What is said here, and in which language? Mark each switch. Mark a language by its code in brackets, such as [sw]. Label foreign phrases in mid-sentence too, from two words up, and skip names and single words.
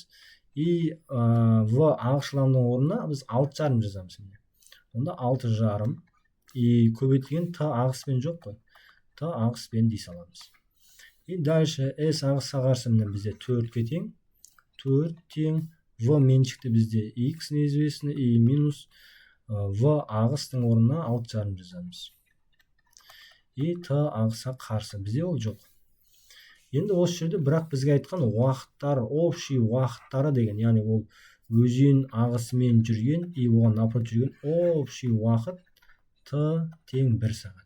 [kk] И В ағышламның орнына біз 6,5 жазамыз. Онда 6,5. И көбейтілген Т ағыспен жоқ қой. Т ағыспен дей саламыз. [ru] И дальше [kk] S ағысқа қарсы бізде 4-ке тең. 4 тең. В меншікті бізде X неизвестный. И минус В ағыстың орнына 6,5 жазамыз. И Т ағысқа қарсы. Бізде ол жоқ. Енді осы жерде бірақ бізге айтқан уақыттар, общий уақыттары деген, яғни ол өзен ағысымен жүрген, и оған напротив жүрген общий уақыт Т тең 1 сағат.